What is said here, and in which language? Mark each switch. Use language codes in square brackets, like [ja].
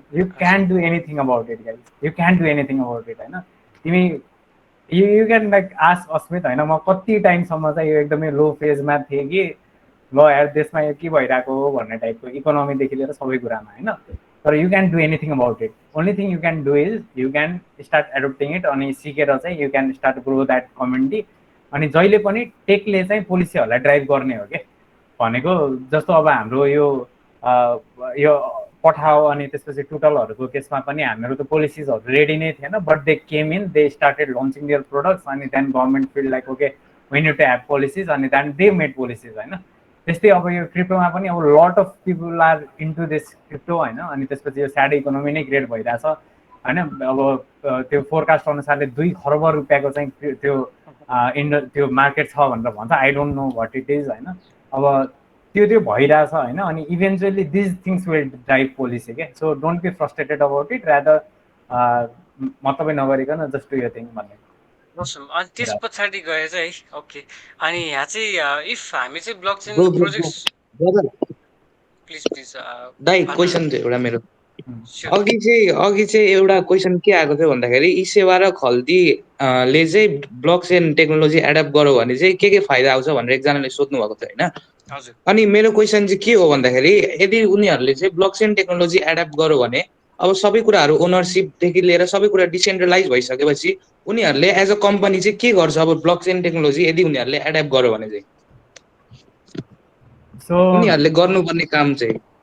[en] You can do anything about it guys, you can do anything about it होइन। [ne] तिमी [en] you can like ask [ne] Asmit होइन, म कति टाइमसम्म चाहिँ यो एकदमै लो फेजमा थिएँ कि ल यार देशमा यो के भइरहेको हो भन्ने टाइपको, इकोनोमीदेखि लिएर सबै कुरामा होइन। [en] तर you can do anything about it. Only thing you can do is you can start adapting it, [ne] अनि सिकेर चाहिँ [en] You can start grow that community. [ne] अनि जहिले पनि टेकले चाहिँ पोलिसीहरूलाई ड्राइभ गर्ने हो कि भनेको। जस्तो अब हाम्रो यो पठाओ अनि त्यसपछि टुटलहरूको केसमा पनि हाम्रो त पोलिसिजहरू रेडी नै थिएन, [en] But they came in, they started launching their products, अनि then government felt like okay we need to have policies, अनि then they made policies होइन। [ne] त्यस्तै अब यो क्रिप्टोमा पनि अब [en] lot of people are into this crypto [ne] होइन। अनि त्यसपछि यो स्याड इकोनोमी नै क्रिएट भइरहेछ होइन। अब त्यो फोरकास्ट अनुसारले 2 खर्ब रुपियाँको चाहिँ त्यो मार्केट छ भनेर भन्छ। [en] I don't know what it is होइन। [ne] अब त्यो भइरहेछ होइन। [en] अनि eventually these things will drive policy के। So don't be frustrated about it, rather [ne] मतलब नगरिकन [en] Just do यो thing भन्ने। [ne] अनि त्यस पछाडि गए चाहिँ है। ओके, अनि यहाँ चाहिँ इफ हामी चाहिँ block chain [en] bro bro bro projects, brother please [ne] दाइ क्वेसन थियो एउटा मेरो। [en] Sure. [ne] अघि चाहिँ एउटा क्वेसन के आएको थियो भन्दाखेरि ई सेवा र खल्ती ले चाहिँ ब्लक चेन टेक्नोलोजी एडप्ट गर्यो भने चाहिँ के फाइदा आउँछ भनेर एकजनाले सोध्नु भएको थियो होइन। हजुर। अनि मेरो क्वेसन चाहिँ के हो भन्दाखेरि यदि उनीहरूले चाहिँ ब्लक चेन टेक्नोलोजी एडप्ट गर्यो भने अब सबै कुराहरू ओनरसिपदेखि लिएर सबै कुरा डिसेन्ट्रलाइज भइसकेपछि उनीहरूले एज अ कम्पनी चाहिँ के गर्छ अब ब्लक चेन टेक्नोलोजी यदि उनीहरूले एडप्ट गर्यो भने चाहिँ उनीहरूले गर्नुपर्ने काम चाहिँ।